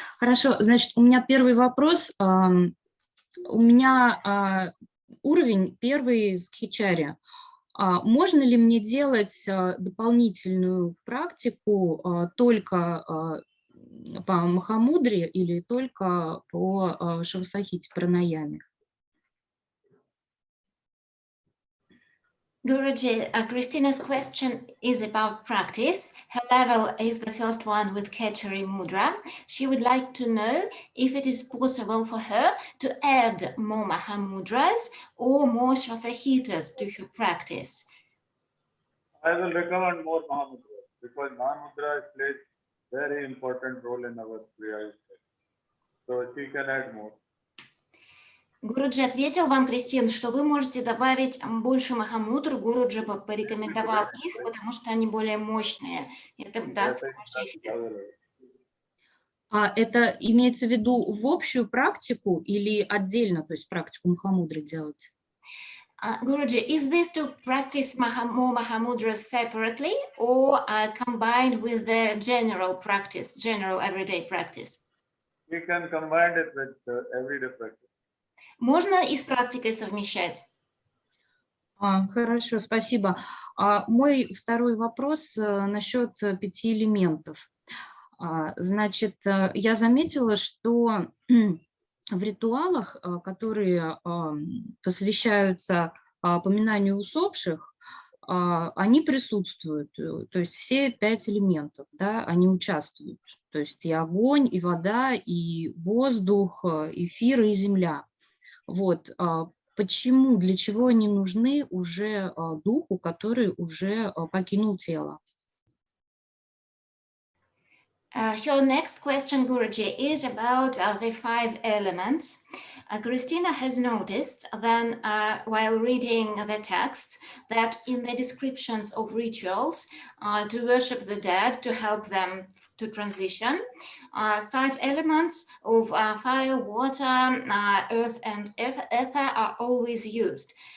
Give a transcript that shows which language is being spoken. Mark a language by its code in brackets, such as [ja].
[ru] Хорошо, значит, у меня первый вопрос. У меня уровень первый с Хичари. Можно ли мне делать дополнительную практику только по Махамудре или только по Шавасахите Пранаяме? [en] Guruji, Christina's question is about practice. Her level is the first one with Khechari Mudra. She would like to know if it is possible for her to add more Mahamudras or more Shvasahitas to her practice. I will recommend more Mahamudras because Mahamudra plays very important role in our Kriya. So she can add more. [ru] Гуруджи ответил вам, Кристин, что вы можете добавить больше Махамудр. Гуруджи бы порекомендовал их, потому что они более мощные. Это даст хороший эффект. Это имеется в виду в общую практику или отдельно, то есть практику Махамудры делать? [en] Guruji, is this to practice more Mahamudras separately or combined with the general practice, general everyday practice? We can combine it with everyday practice. [ru] Можно и с практикой совмещать. Хорошо, спасибо. Мой второй вопрос насчет 5 элементов. Значит, я заметила, что в ритуалах, которые посвящаются поминанию усопших, они присутствуют, то есть все 5 элементов, да, они участвуют. То есть и огонь, и вода, и воздух, эфир, и земля. Вот. Почему, для чего они нужны уже духу, который уже покинул тело? [en] Her next question, Guruji, is about the 5 elements. Christina has noticed then, while reading the text, that in the descriptions of rituals to worship the dead, to help them to transition, 5 elements of fire, water, earth, and ether are always used.